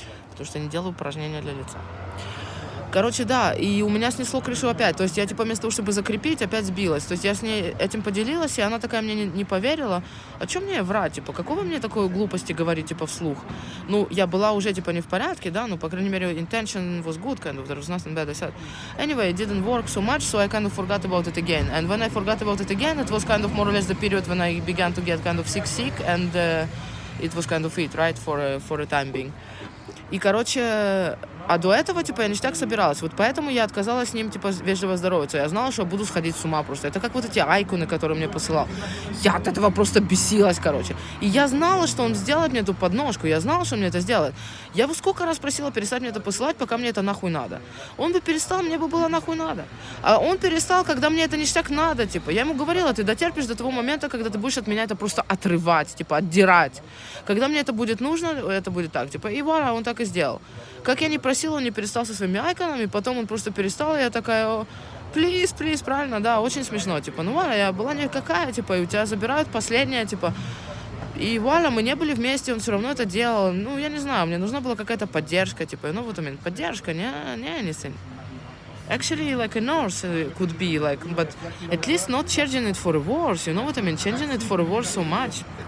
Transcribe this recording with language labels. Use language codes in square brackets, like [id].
[ru] Потому что я не делаю упражнения для лица. Короче, да, и у меня снесло крышу опять. То есть я, типа, вместо того, чтобы закрепить, опять сбилась. То есть я с ней этим поделилась, и она такая мне не поверила. А что мне врать, типа, какого мне такой глупости говорить, типа, вслух? Ну, я была уже, типа, не в порядке, да, ну, по крайней мере, [en] intention was good, kind of, there was nothing bad, I said. Anyway, it didn't work so much, so I kind of forgot about it again. And when I forgot about it again, it was kind of more or less the period when I began to get kind of sick, and it was kind of it, right, for a time being. [ru] И, короче, а до этого, типа, я ништяк собиралась. Вот поэтому я отказалась с ним, типа, вежливо здороваться. Я знала, что я буду сходить с ума просто. Это как вот эти айконы, которые мне посылал. Я от этого просто бесилась, короче. И я знала, что он сделает мне эту подножку. Я знала, что он мне это сделает. Я его сколько раз просила перестать мне это посылать, пока мне это нахуй надо. Он бы перестал, мне бы было нахуй надо. А он перестал, когда мне это ништяк надо, типа. Я ему говорила, ты дотерпишь до того момента, когда ты будешь от меня это просто отрывать, типа, отдирать. Когда мне это будет нужно, это будет так, типа. И вуаля, он так и сделал. Как я не просила, он не перестал со своими айконами, потом он просто перестал, и я такая, плиз, правильно, да, очень смешно, типа, ну ладно, я была никакая, типа, и у тебя забирают последнее, типа, И вуаля, мы не были вместе, он все равно это делал. Ну, я не знаю, мне нужна была какая-то поддержка, типа, ну, вот именно, поддержка, не anything. [en] Actually, like a nurse could be, like, but at least not changing it for a worse, you know what I mean? Changing it for a worse so much.